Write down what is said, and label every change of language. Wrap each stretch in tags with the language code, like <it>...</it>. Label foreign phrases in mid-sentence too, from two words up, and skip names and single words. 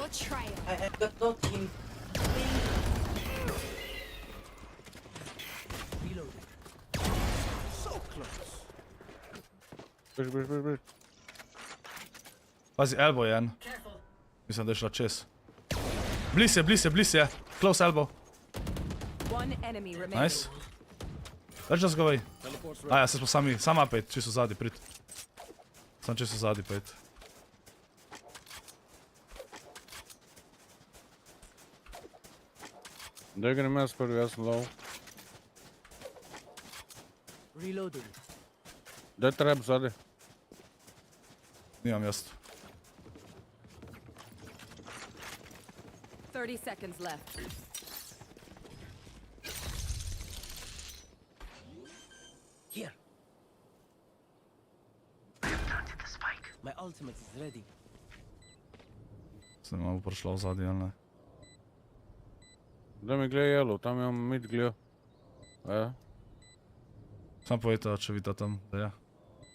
<sl>Bež. Pazi, elbow je en. Mislim, da je šla čez. Bliz je.</sl> <en>Close elbow. Nice. Let's just go away.</en> <sl>Ja, se smo sami, sama pejt, čisto zadnji, prid. Sam čisto zadnji pejt. Daj grem jaz prvi, jaz sem low. Reloading. Daj trap zadnji. Nimam jaz.</sl> <en>30 seconds left. Here. My ultimate is ready.</en> <sl>Se ne bo prišla v zadnji, ali ne? Daj mi gleda yellow, tam imam mid gleda. Ja. Sam povejte, če vidite tam, da je.</sl>